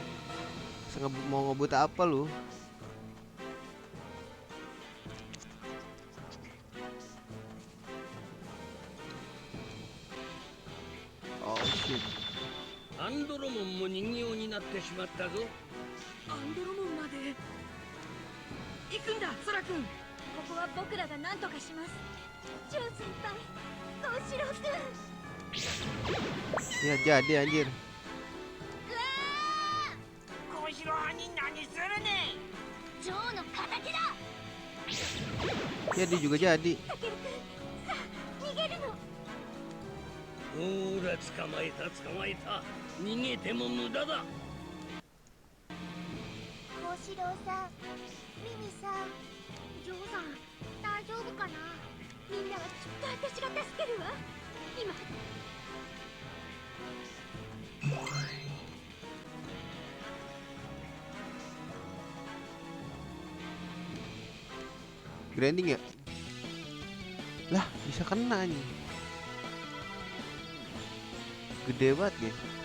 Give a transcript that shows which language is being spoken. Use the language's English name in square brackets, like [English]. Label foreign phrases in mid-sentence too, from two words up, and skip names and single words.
[Indonesian] Mau ngebut apa lu? [English] Oh shit. [Japanese] アンドロモンも人形になってしまったぞ。アンドロモンまで行くんだ、ソラ君。ここは僕らが何とかします。ジョー先輩、トシロ君。 [Indonesian] Ya jadi anjir. [Japanese] 小四郎兄何するねん。ジョーの敵だ。 [Indonesian] Jadi juga jadi. [Japanese] タケル君、さあ逃げるの。ほら捕まえた。逃げても無駄だ。小四郎さん、ミミさん、ジョーさん、大丈夫かな。みんなはきっと私が助けるわ。今。 [Indonesian] Grinding ya? Lah, bisa kena nih. Gede banget, guys.